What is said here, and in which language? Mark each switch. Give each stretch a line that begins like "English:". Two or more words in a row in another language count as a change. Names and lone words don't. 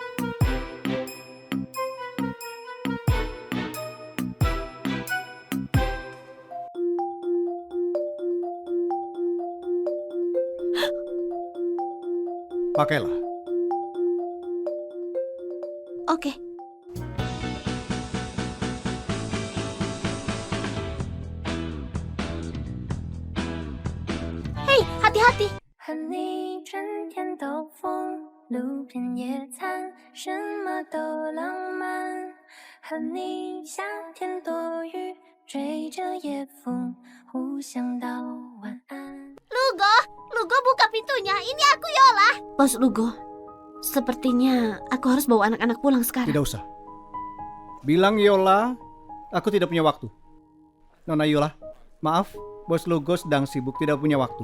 Indonesian: Pakailah. Oke. Hei, hati-hati.
Chinese: 和你春天兜风，路边野餐，什么都浪漫。和你夏天躲雨，追着夜风，互相道晚安。
Indonesian: Lugo buka pintunya. Ini aku Yola. Bos Lugo, sepertinya aku harus bawa anak-anak pulang sekarang. Tidak usah. Bilang Yola, aku tidak punya waktu. Nona Yola, maaf, Bos Lugo sedang sibuk, tidak punya waktu.